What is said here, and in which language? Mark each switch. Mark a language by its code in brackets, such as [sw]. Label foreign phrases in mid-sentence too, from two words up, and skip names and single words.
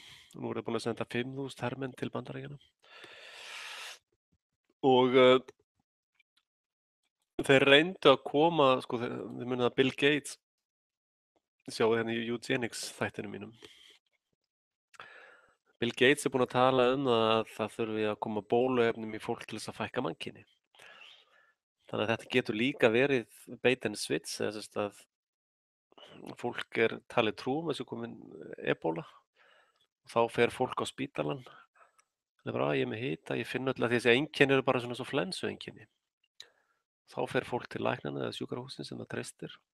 [is] Og nú er það búin að senda 5.000 hermenn til Bandaríkjanna. Og þeir reyndu að koma, sko, þið munið að Bill Gates, sjáu hérna í Eugenics þættinu mínum. Bill Gates er búinn að tala um að það þurfi að koma bóluefnum í fólk til þess að fækka mannkyni. Þannig að þetta getur líka verið [en] bait and switch, [is] eða sem sagt að fólk er talið trú um þessu komin ebóla og þá fer fólk á spítalann. Það er bara, ég er með hita, ég finn öll að þessi einkenni eru bara svona svo flensueinkenni. Þá fer fólk til læknanna eða sjúkrahússins sem það treystir.